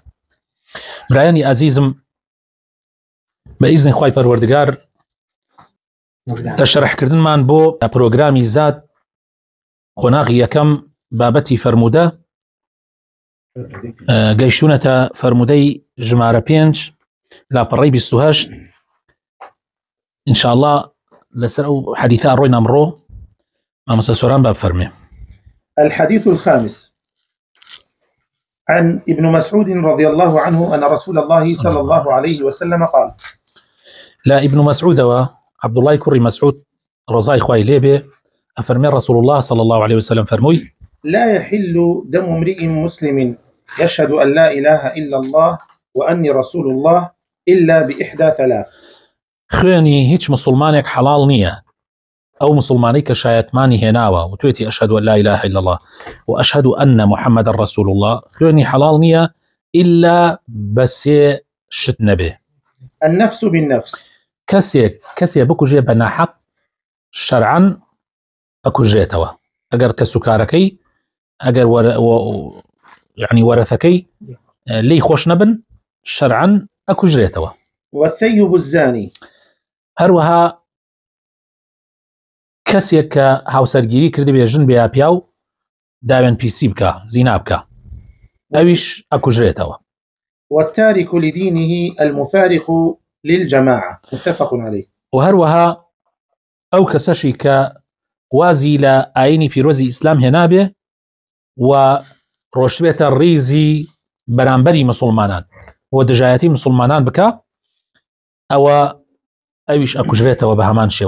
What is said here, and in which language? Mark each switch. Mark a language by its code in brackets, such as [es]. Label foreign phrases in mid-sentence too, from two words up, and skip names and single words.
[ckb] برایانی عەزیزم، بە ئیزنی خوای پەروەردگار لە شەرحکردنمان بۆ پرۆگرامی زاد خۆناغی یەکەم بابەتی فەرموودە گەیشتونەتە فەرموودەی ژمارە 5 لاپەڕەی 28. ئینشاءالله لەسەر ئەو حەدیثە ڕۆین ئەمڕۆ مامۆستا سۆران باب فەرمێ. [ar] الحديث الخامس عن ابن مسعود رضي الله عنه أن رسول الله صلى الله عليه وسلم قال: [ckb] لا ابن مسعود وعبد الله كري مسعود رضاي خوای لێبێ ئەفەرمێ [ar] رسول الله صلى الله عليه وسلم [ckb] فەرمووی: [ar] لا يحل دم امرئ مسلم يشهد أن لا إله إلا الله وأني رسول الله إلا بإحدى ثلاث. [ckb] خوێنی هیچ مسلمانێک حەڵاڵ نییە، ئەو مسلمانەی کە شایەتمانی هێناوە و توێتی [ar] ئەشهد أن لا إله إلا الله و ئەشهد أن محمد رسول الله، [ckb] خوێنی حەڵاڵ نییە إلا بەسێ شت نەبێ. [ar] النفس بالنفس، [ckb] کەسێ بکوژێ بە ناحەق شەرعەن ئەکوژێتەوە، ئەگەر کە سوکارەکەی ئەگەر يعني وەرەثەکەی لی خۆش نەبن شەرعەن ئەکوژرێتەوە. [ar] والثيب الزاني، [ckb] هەروەها کەسێک کە هاوسەرگیری کردی بێ ژن بێ پیا و داوێن پیسی بکە، زینا بکە، ئەویش ئەکوژرێتەوە. [ar] والتارك لدينه المفارق للجماعة، متفق عليه. [ckb] و هەروەها ئەو کەسەشی کە وازی لە ئاینی پیرۆزی ئیسلام هێنابێ و ڕۆشتبێتە ڕیزی بەرامبەری مسلمانان و دژایەتی مسلمانان بکە، ئەویش ئەکوژرێتەوە بە هەمان شێوە.